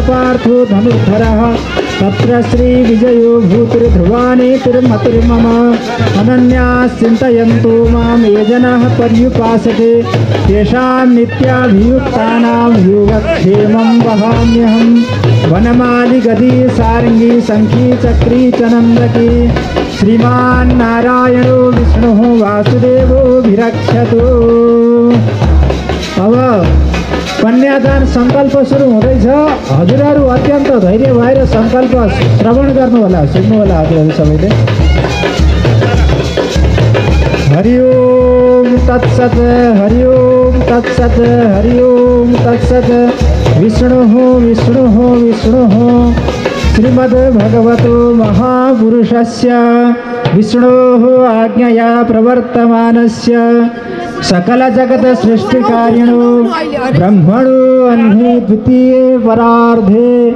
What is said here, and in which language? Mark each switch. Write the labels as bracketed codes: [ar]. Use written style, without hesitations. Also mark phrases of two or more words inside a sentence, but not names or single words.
[sa] पार्थो धनुर्धरः तत्र श्री विजयो भूतिर्ध्रुवानीतिर्मतिर्मम अनन्याः चिन्तयन्तु मां ये जनाः पर्युपासते तेषां नित्याभियुक्तानां योगक्षेमं वहाम्यहम् वनमालि गदी सारंगी शंखी चक्री चनंदकी श्रीमान नारायणो विष्णुः वासुदेवो विरक्षतु। [ne] अब कन्यादान संकल्प सुरु हुँदैछ। हजुरहरू अत्यन्त धैर्य भएर संकल्प श्रवण गर्नु होला, सुन्नु होला हजुरहरू सबैले। [sa] हरि ओम तत्सत, हरि ओम तत्सत, हरि ओम तत्सत। विष्णुः विष्णुः विष्णुः श्रीमद्भगवतो महापुरुषस्य विष्णोः आज्ञया प्रवर्तमानस्य सकलजगत्सृष्टिकारिणो ब्रह्मणो अन्ये द्वितीये परार्धे